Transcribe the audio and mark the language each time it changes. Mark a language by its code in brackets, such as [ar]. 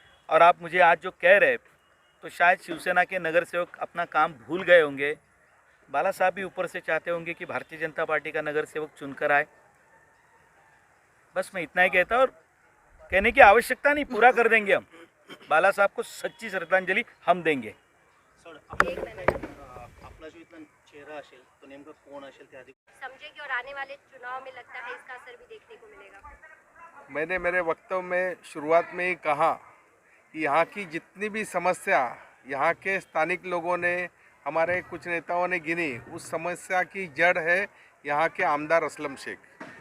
[hi] और आप मुझे आज जो कह रहे, तो शायद शिवसेना के नगर सेवक अपना काम भूल गए होंगे। बाला साहब भी ऊपर से चाहते होंगे कि भारतीय जनता पार्टी का नगर सेवक चुनकर आए। बस मैं इतना ही कहता हूँ, और कहने की आवश्यकता नहीं, पूरा कर देंगे हम। बाला साहब को सच्ची श्रद्धांजलि हम देंगे। एक मिनट [mr] आपला जो इथला चेहरा असेल तो नेमका कोण असेल ते आधी [hi] समझेंगे और आने वाले चुनाव में लगता है इसका असर भी देखने को मिलेगा। मैंने मेरे वक्तव्य में शुरुआत में ही कहा कि यहाँ की जितनी भी समस्या यहाँ के स्थानिक लोगों ने, हमारे कुछ नेताओं ने गिनी, उस समस्या की जड़ है यहाँ के आमदार असलम शेख।